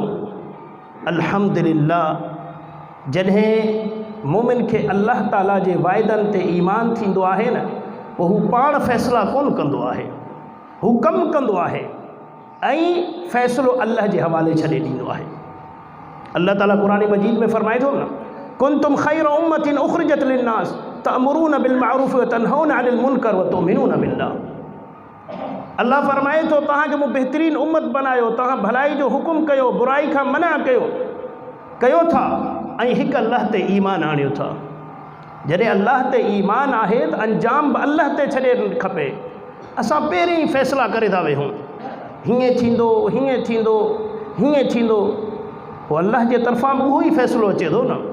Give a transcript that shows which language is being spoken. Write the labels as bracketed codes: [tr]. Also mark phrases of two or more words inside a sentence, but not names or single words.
[sd] अल्हम्दुलिल्लाह, जॾहिं मोमिन खे अल्लाह ताला जे वाइदनि ते ईमान थींदो आहे न, पोइ हू पाण फ़ैसिला कोन कंदो आहे, हू कमु कंदो आहे ऐं फ़ैसिलो अल्लाह जे हवाले छॾे ॾींदो आहे। अल्लाह ताला क़ुरान मजीद में फरमाए थो न, [ar] كنتم خير أمة أخرجت للناس تأمرون بالمعروف و تنهون عن المنكر و تؤمنون بالله. [sd] अल्लाह फरमाए थो, तव्हांखे मूं बहितरीन उम्मत बनायो, तव्हां भलाई जो हुकुम कयो, बुराई खां मना कयो था, ऐं हिकु अल्लाह ते ईमान आणियो था। जॾहिं अल्लाह ते ईमान आहे त अंजाम बि अल्लाह ते छॾे खपे। असां पहिरीं ई फ़ैसिला करे था वेहूं, हीअं थींदो, हीअं थींदो, हीअं थींदो, पोइ अल्लाह जे तरफ़ां बि उहो ई फ़ैसिलो अचे थो न।